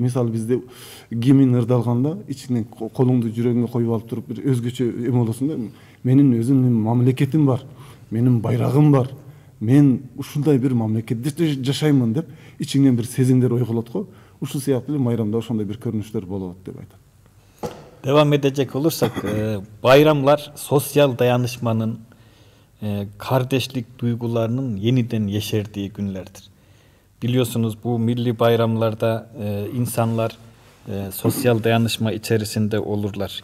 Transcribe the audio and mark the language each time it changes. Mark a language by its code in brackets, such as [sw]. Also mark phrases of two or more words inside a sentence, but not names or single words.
[ky] Мисалы бизде гимн ырдалганда ичинен колуңду жүрөгүңө коюп алып туруп бир өзгөчө эме болосуң да. Менин өзүмдүн мамлекетим бар, менин байрагым бар. Мен ушундай бир мамлекетте жашаймын деп ичиңден бир сезимдер ойголот го. Ушул сыяктуу эле майрамда ошондой бир көрүнүштөр болот деп айтат. [tr] Devam edecek olursak, bayramlar sosyal dayanışmanın, kardeşlik duygularının yeniden yeşerdiği günlerdir. Biliyorsunuz bu milli bayramlarda insanlar sosyal dayanışma içerisinde olurlar.